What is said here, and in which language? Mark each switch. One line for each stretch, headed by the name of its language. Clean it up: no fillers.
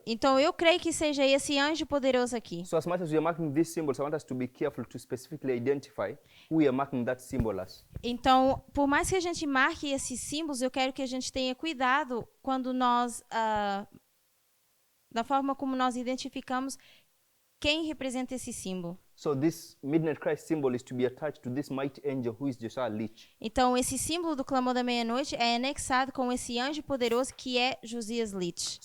Portuguese: Então, eu creio que seja esse anjo poderoso aqui.
English: So as much as we are marking these symbols, I want us to be careful to specifically identify who we are marking that symbol as.
Portuguese: Então, por mais que a gente marque esses símbolos, eu quero que a gente tenha cuidado quando nós, da forma como nós identificamos quem representa esse símbolo.
English: So this midnight cry symbol is to be attached to this mighty angel who is Josiah Leach.
Portuguese: Então, esse símbolo do clamor da meia-noite é anexado com esse anjo poderoso que é Josias Leach.